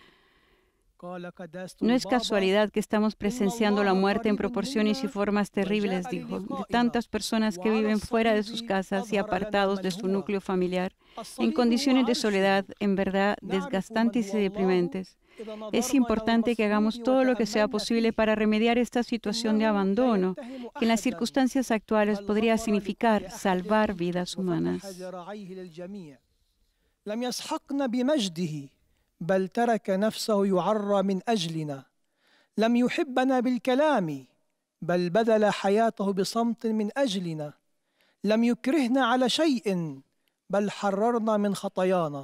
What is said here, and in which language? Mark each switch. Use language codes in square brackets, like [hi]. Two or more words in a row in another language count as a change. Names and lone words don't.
[es] No es casualidad que estamos presenciando la muerte en proporciones y formas terribles, dijo, de tantas personas que viven fuera de sus casas y apartados de su núcleo familiar, en condiciones de soledad en verdad desgastantes y deprimentes. Es importante que hagamos todo lo que sea posible para remediar esta situación de abandono, que en las circunstancias actuales podría significar salvar vidas humanas. [ar] لم يسحقنا بمجده بل ترك نفسه يعرى من أجلنا. لم يحبنا بالكلام بل بذل حياته بصمت من أجلنا. لم يكرهنا على شيء بل حررنا من خطايانا.